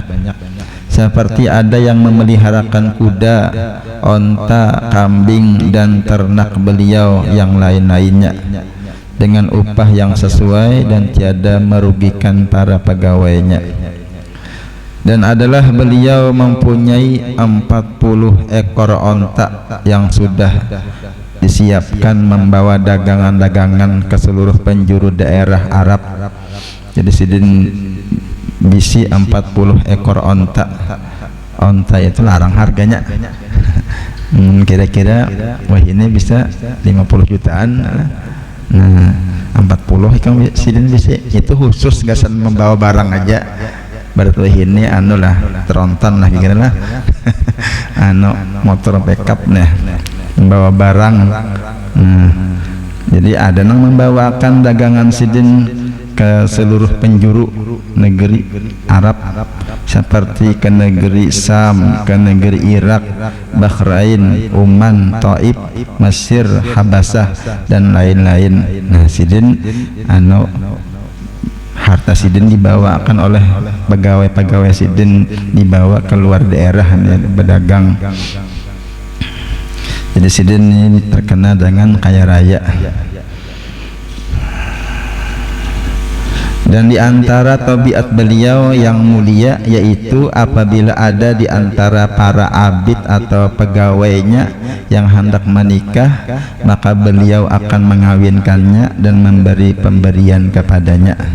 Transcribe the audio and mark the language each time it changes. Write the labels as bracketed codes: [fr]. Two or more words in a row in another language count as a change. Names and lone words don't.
[id] Seperti ada yang memeliharakan kuda, onta, kambing dan ternak beliau yang lain-lainnya dengan upah yang sesuai dan tiada merugikan para pegawainya. Dan adalah beliau mempunyai 40 ekor onta yang sudah disiapkan membawa dagangan-dagangan ke seluruh penjuru daerah Arab. [bjn] Jadi Sidin bisi 40 ekor onta. Onta itu larang harganya. Kira-kira wah ini bisa 50 jutaan. Nah, 40 ikan Sidin bisi itu khusus gasan membawa barang aja. Berarti ini anu lah tronton lah kira lah. Anu motor backup nih, membawa barang. [id] Jadi ada yang membawakan dagangan Sidin ke seluruh penjuru negeri Arab seperti ke negeri Sam, ke negeri Irak, Bahrain, Oman, Taif, Mesir, Habasah dan lain-lain. Nah, sidin harta sidin dibawakan oleh pegawai-pegawai sidin, dibawa keluar daerah berdagang. Jadi sidin ini terkenal dengan kaya raya. Dan di antara tabiat beliau yang mulia yaitu apabila ada di antara para abid atau pegawainya yang hendak menikah, maka beliau akan mengawinkannya dan memberi pemberian kepadanya.